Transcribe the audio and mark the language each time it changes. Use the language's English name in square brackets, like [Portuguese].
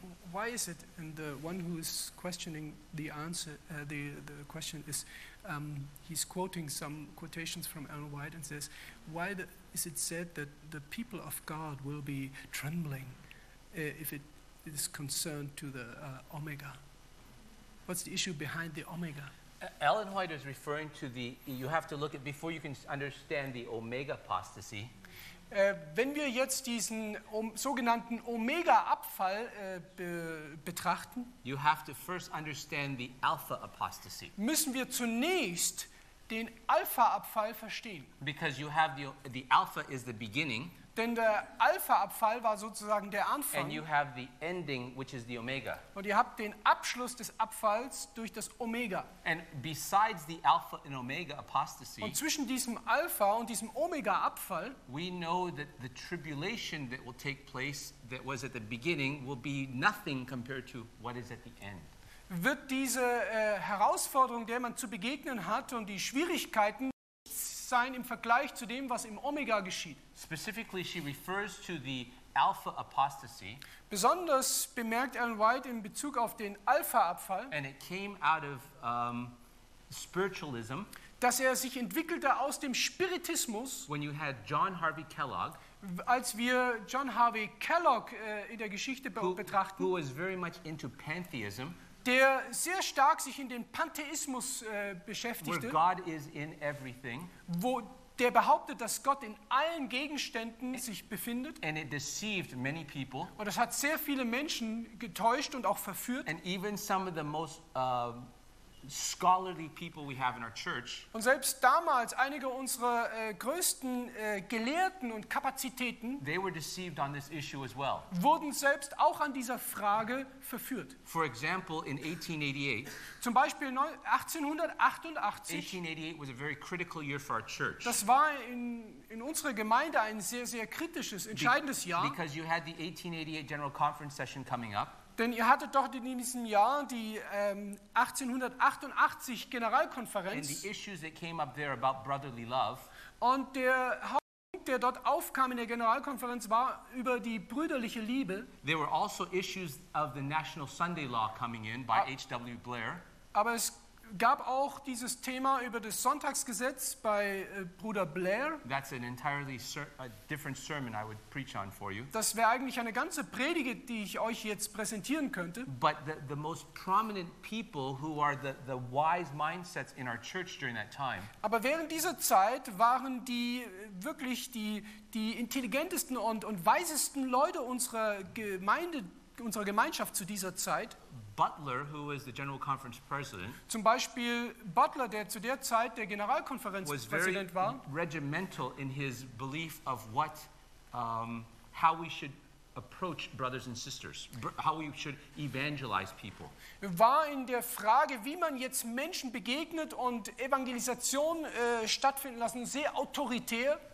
[English] Why is it, and the one who is questioning the answer, the question is, he's quoting some quotations from Ellen White and says, why is it said that the people of God will be trembling if it is concerned to the Omega? What's the issue behind the Omega? Ellen White is referring to the, you have to look at, before you can understand the Omega apostasy. [German] Wenn wir jetzt diesen sogenannten Omega-Abfall betrachten, [English] you have to first understand the Alpha apostasy. [German] Müssen wir zunächst den Alpha-Abfall verstehen. [English] Because you have the Alpha is the beginning. [German] Denn der Alpha-Abfall war sozusagen der Anfang. [English] And you have the ending, which is the Omega. [German] Und ihr habt den Abschluss des Abfalls durch das Omega. [English] And besides the Alpha and Omega apostasy, [German] und zwischen diesem Alpha und diesem Omega-Abfall, [English] we know that the tribulation that will take place that was at the beginning will be nothing compared to what is at the end. [German] Wird diese Herausforderung, der man zu begegnen hat, und die Schwierigkeiten sein im Vergleich zu dem, was im Omega geschieht. [English] Specifically, she refers to the Alpha apostasy. [German] Besonders bemerkt Ellen White in Bezug auf den Alpha-Abfall, [English] and it came out of, spiritualism, [German] dass er sich entwickelte aus dem Spiritismus, [English] when you had John Harvey Kellogg, [German] als wir John Harvey Kellogg in der Geschichte betrachten, [English] who was very much into pantheism, [German] der sehr stark sich in den Pantheismus beschäftigte, [English] where God is in everything, [German] wo der behauptet, dass Gott in allen Gegenständen sich befindet. [English] And it deceived many people. [German] Und das hat sehr viele Menschen getäuscht und auch verführt. [English] And even some of the most scholarly people we have in our church. [German] Und selbst damals einige unserer größten Gelehrten und Kapazitäten, [English] they were deceived on this issue as well. [German] Wurden selbst auch an dieser Frage verführt. [English] For example, in 1888. [German] Zum Beispiel 1888. [English] 1888 was a very critical year for our church. [German] Das war in unserer Gemeinde ein sehr sehr kritisches, entscheidendes Jahr. [English] Because you had the 1888 General Conference session coming up. [German] Denn ihr hattet doch in diesem Jahr die 1888 Generalkonferenz. [English] And the issues that came up there about brotherly love. [German] Und der Hauptpunkt, der dort aufkam in der Generalkonferenz, war über die brüderliche Liebe. [English] There were also issues of the National Sunday Law coming in by H.W. Blair. [German] Aber es gab auch dieses Thema über das Sonntagsgesetz bei Bruder Blair. [English] That's an entirely a different sermon I would preach on for you. [German] Das wäre eigentlich eine ganze Predigt, die ich euch jetzt präsentieren könnte. [English] But the most prominent people who are the wise mindsets in our church during that time. [German] Aber während dieser Zeit waren die wirklich die intelligentesten und weisesten Leute unserer Gemeinde, unserer Gemeinschaft zu dieser Zeit. [English] Butler, who was the General Conference President, [German] zum Beispiel Butler, der zu der Zeit der Generalkonferenzpräsident war, [English] was very regimental in his belief of what, how we should approach brothers and sisters, how we should evangelize people. [German] War in der Frage, wie man jetzt Menschen begegnet und Evangelisation stattfinden lassen, sehr autoritär.